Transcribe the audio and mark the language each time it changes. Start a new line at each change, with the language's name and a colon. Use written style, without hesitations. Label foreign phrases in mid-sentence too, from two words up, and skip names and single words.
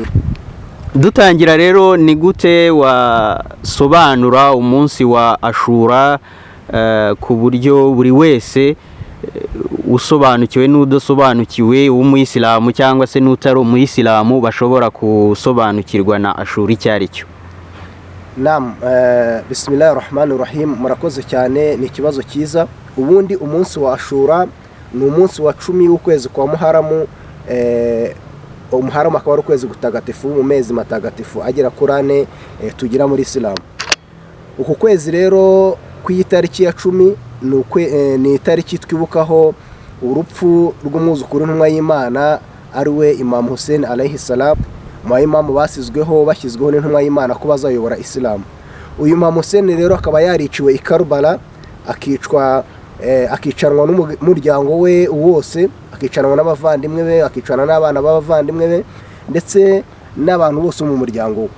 Kinyarwanda: Dutangira rero ni gute wasobanura umunsi wa Ashura ku buryo buri wese usobanukiwe n'udasobanukiwe w'umuyisilamu cyangwa se n'utari umuyisilamu bashobora kusobanukirwa na Ashura icyari cyo?
Arabic: نعم، بسم الله الرحمن الرحيم.
Kinyarwanda: Murakoze cyane, ni ikibazo cyiza. Ubundi umunsi wa Ashura ni umunsi wa 10 y'ukwezi kwa Muharram. Muharram akaba ari ukwezi gutagatifu mu mezi matagatifu agera kuri 4 tugira muri Islam. Uku kwezi rero ku itariki ya 10 ni itariki twibukaho urupfu rw'umwuzukuru w'intumwa y'Imana ari we Imam Hussein
Arabic: عليه السلام,
Kinyarwanda: mu imamu bashyizweho n'intumwa y'Imana ko bazayobora Islam. Uyu Imam Hussein rero akaba yariciwe i Karbala, akicanwa n'umuryango we wose, akicanwa n'abavandimwe be, akicanwa n'abana b'abavandimwe be ndetse n'abantu bose mu muryango we.